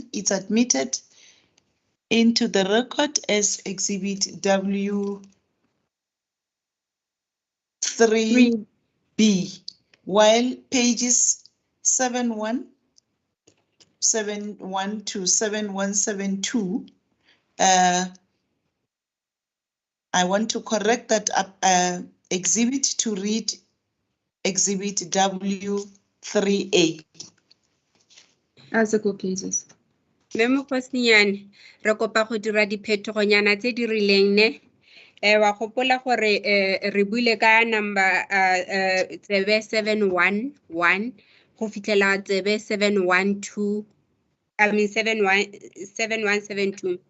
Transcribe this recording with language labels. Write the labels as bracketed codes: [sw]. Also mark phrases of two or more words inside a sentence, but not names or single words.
[en] It's admitted into the record as Exhibit W3B, while pages 7171 to 7172, I want to correct that exhibit to read Exhibit W3A. As the court pleases. [tn] Memo Kosnian, re kopa go dira diphetogo-nyana tse di rileng ne. Wa gopola gore re buile ka number tsebe 711 go fitlhela tsebe 712, [en] I mean 7172.